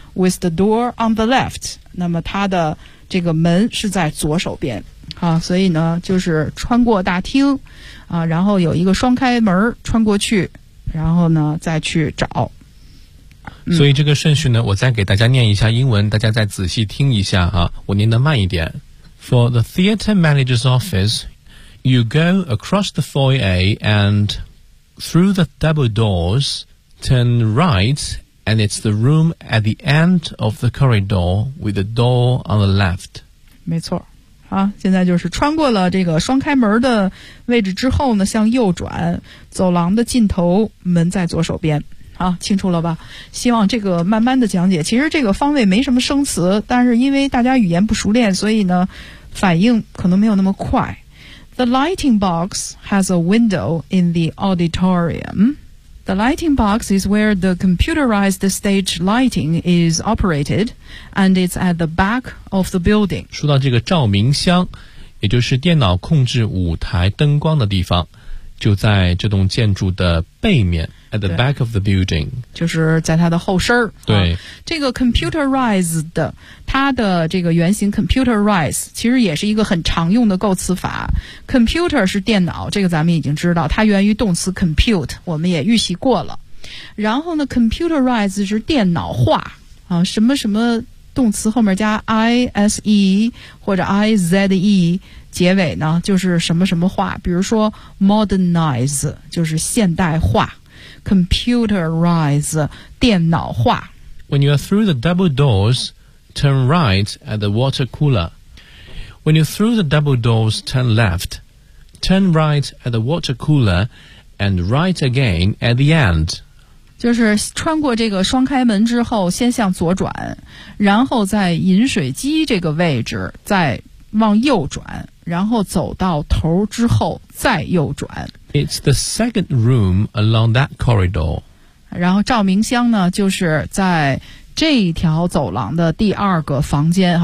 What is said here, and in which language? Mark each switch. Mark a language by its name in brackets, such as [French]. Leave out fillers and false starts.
[English] With the door on the left， [Chinese] 那么他的这个门是在左手边。好，所以呢就是穿过大厅啊，然后有一个双开门穿过去，然后呢再去找。所以这个顺序呢我再给大家念一下英文，大家再仔细听一下啊，我念得慢一点。 [English] For the theater manager's office, you go across the foyer and through the double doors, turn right, and it's the room at the end of the corridor with the door on the left. [Chinese] 没错啊，现在就是穿过了这个双开门的位置之后呢，向右转，走廊的尽头，门在左手边。啊，清楚了吧？希望这个慢慢的讲解。其实这个方位没什么生词，但是因为大家语言不熟练，所以呢，反应可能没有那么快。 [English] The lighting box has a window in the auditorium. The lighting box is where the computerized stage lighting is operated, and it's at the back of the building. [Chinese] 说到这个照明箱，也就是电脑控制舞台灯光的地方，就在这栋建筑的背面。 [English] At the back of the building. [Chinese] 就是在它的后身。对。这个 computerized, 它的这个原型 computerized, 其实也是一个很常用的构词法。 computer 是电脑，这个咱们已经知道，它源于动词 compute, 我们也预习过了。然后呢 ,computerized 是电脑化啊，什么什么动词后面加 ise 或者 ize 结尾呢，就是什么什么化，比如说 modernize, 就是现代化。 Computerize, 电脑化。 [English] When you are through the double doors, turn right at the water cooler. When you are through the double doors, turn left. Turn right at the water cooler and right again at the end. [Chinese] 就是穿过这个双开门之后先向左转，然后在饮水机这个位置再往右转，然后走到头之后再右转。 [English] It's the second room along that corridor. [Chinese] 然后照明箱呢，就是在这一条走廊的第二个房间。